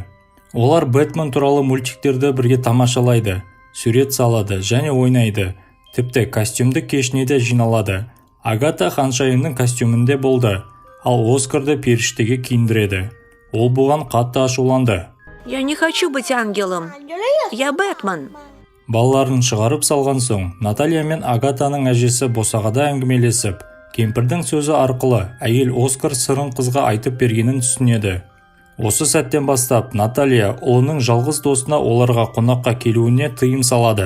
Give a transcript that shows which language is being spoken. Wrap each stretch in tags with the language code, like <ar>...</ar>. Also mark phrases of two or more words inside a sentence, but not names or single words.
<kk>Олар Бэтмен туралы мультиктерді бірге тамашалайды, сурет салады және ойнайды. Тіпті костюмді кешіне де жиналады. Агата ханшайымның костюмінде болды, ал Оскарды періштеге киіндіреді. Ол бұған қатты ашуланды.</kk> <ru>Я не хочу быть ангелом. Я Бэтмен.</ru> <kk>Балаларын шығарып салған соң, Наталья мен Агатаның әжесі босағада әңгімелесіп, кемпірдің сөзі арқылы әйел Оскар сырын қызға айтып бергенін түсінеді. Осы сәттен бастап Наталья ұлының жалғыз досына оларға қонаққа келуіне тыйым салады.</kk>